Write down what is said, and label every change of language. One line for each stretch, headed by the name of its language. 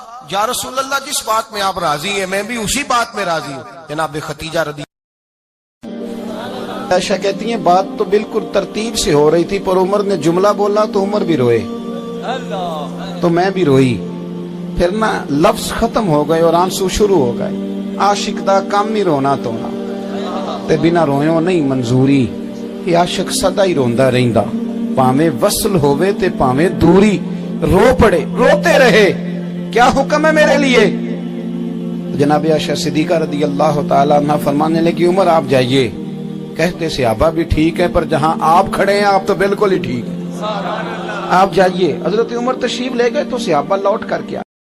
Urdu: یا رسول اللہ جس بات میں آپ راضی ہیں میں بھی اسی بات میں راضی ہوں. جناب خدیجہ رضی عائشہ کہتی ہیں بات تو بالکل ترتیب سے ہو رہی تھی پر عمر نے جملہ بولا تو عمر بھی روئے تو میں بھی روئی. پھر نا لفظ ختم ہو گئے اور آنسو شروع ہو گئے.
Punjabi: عاشق دا کام نہیں رونا تونا تے بنا رویوں نہیں منظوری. یہ عاشق سدا ہی روندا رہندا پاویں وصل ہووے تے پاویں دوری.
Urdu: رو پڑے روتے رہے کیا حکم ہے میرے لیے. جناب عائشہ صدیقہ رضی اللہ تعالیٰ عنہ فرمانے لگی عمر آپ جائیے. کہتے صحابہ بھی ٹھیک ہے پر جہاں آپ کھڑے ہیں آپ تو بالکل ہی ٹھیک ہیں آپ جائیے. حضرت عمر تشریف لے گئے تو صحابہ لوٹ کر کے